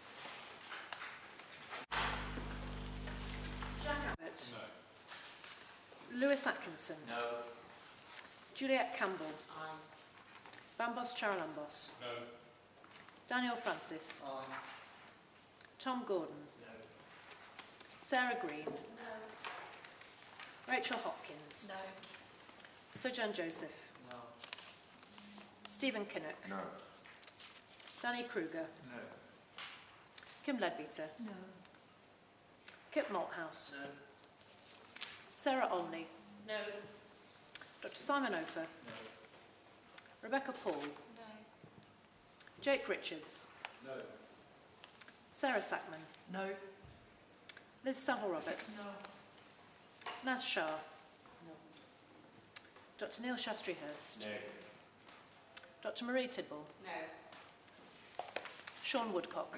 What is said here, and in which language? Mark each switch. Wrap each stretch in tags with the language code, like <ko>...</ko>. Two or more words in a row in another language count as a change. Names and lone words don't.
<en>Jack Abbott. No. Lewis Atkinson. No. Juliet Campbell. Aye. Bambos Charalambos. No. Daniel Francis. Aye. Tom Gordon. No. Sarah Green. No. Rachel Hopkins. No. Sojan Joseph. No. Stephen Kinnock. No. Danny Kruger. No. Kim Ledbetter. No. Kip Malthouse. No. Sarah Olney. No. Dr. Simon Ofer. No. Rebecca Paul. No. Jake Richards. No. Sarah Sackman. No. Liz Saville-Roberts. No. Naz Shah. No. Dr Neil Shastri-Hurst. No. Dr Marie Tidball. No. Sean Woodcock.</en>